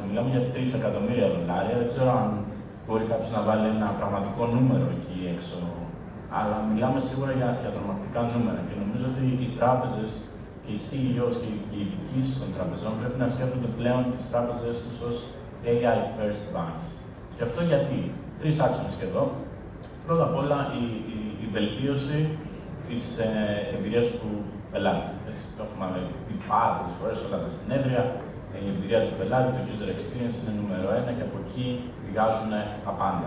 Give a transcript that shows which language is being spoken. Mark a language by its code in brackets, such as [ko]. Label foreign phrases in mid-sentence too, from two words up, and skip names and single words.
[el] Μιλάμε για $3 εκατομμύρια. Δεν ξέρω αν μπορεί κάποιος να βάλει ένα πραγματικό νούμερο εκεί έξω, αλλά μιλάμε σίγουρα για τρομακτικά νούμερα. Και νομίζω ότι οι τράπεζες και οι CEOs και οι διοικήσεις των τραπεζών πρέπει να σκέφτονται πλέον τις τράπεζες τους ως [en] AI first banks. [el] Και αυτό γιατί? Τρεις άξονες και εδώ. Πρώτα απ' όλα η βελτίωση της εμπειρίας του πελάτη. Το έχουμε πει πάρα πολλές φορές σε όλα τα συνέδρια. Η εμπειρία του πελάτη, το [en] user experience [el] είναι νούμερο 1 και από εκεί βγάζουν τα πάντα.